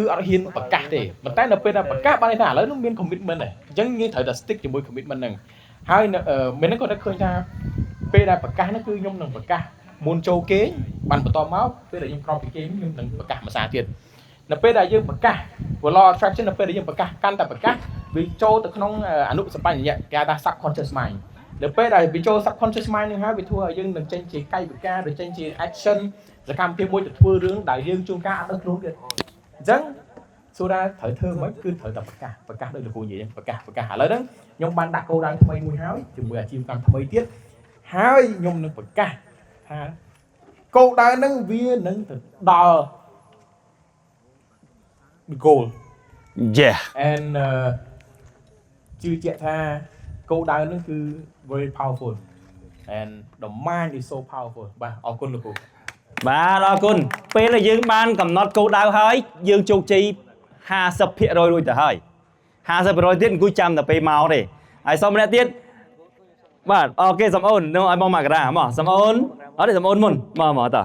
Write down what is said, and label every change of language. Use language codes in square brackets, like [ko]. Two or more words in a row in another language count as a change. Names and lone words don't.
[km] អត់ហ៊ានប្រកាសទេប៉ុន្តែនៅពេលដែលប្រកាសបានថាឥឡូវនោះមាន commitment ហើយអញ្ចឹងយើងត្រូវតែ stick ជាមួយ commitment ហ្នឹងហើយមានហ្នឹងក៏នឹកឃើញថាពេលដែលប្រកាសហ្នឹងគឺខ្ញុំនឹងប្រកាសមុនចូល គេងបានបន្តមកពេលដែលយើងក្រោកពីគេងខ្ញុំនឹងប្រកាសមួយសារទៀតនៅពេលដែលយើងប្រកាស [en] law of attraction [km] នៅពេលដែលយើងប្រកាសកាន់តែប្រ កាសវាចូលទៅក្នុងអនុសម្បញ្ញៈគេហៅថា [en] subconscious mind [km] នៅពេលដែលវាចូល [en] subconscious mind [km] នឹងហើយវាធ្វើឲ្យយើងនឹងចេញជាកាយវិការឬចេញជា action សកម្មភាពមួយទៅធ្វើរឿងដែលយើងជួនកាលអត់ដឹងខ្លួនទៀតអញ្ចឹងសូរ៉ាត្រូវធ្វើមិនគឺត្រូវតែប្រកាសដោយលោកគ្រូនិយាយប្រកាសឥឡូវហ្នឹងខ្ញុំបានដាក់គោលដៅថ្មីមួយហើយជាមួយអាជីវកម្មថ្មីទៀតហើយខ្ញុំនឹងប្រកាសថាគោលដៅហ្នឹងវានឹងទៅដល់ goal Yeah and ជឿជាក់ថាគោលដៅហ្នឹងគឺ [en] very powerful and the mind is so powerful [km] បាទអរគុណលោកគ្រូ បាទអរគុណពេលដែលយើងបានកំណត់គោលដៅហើយយើងជោគជ័យ 50% រួចទៅហើយ 50% ទៀតអង្គុយចាំតែពេលមកទេហើយសូមម្នាក់ទៀតបាទអូខេសំអូននៅឲ្យបងមករាមកសំអូនអត់ទេសំអូនមុនមកតើ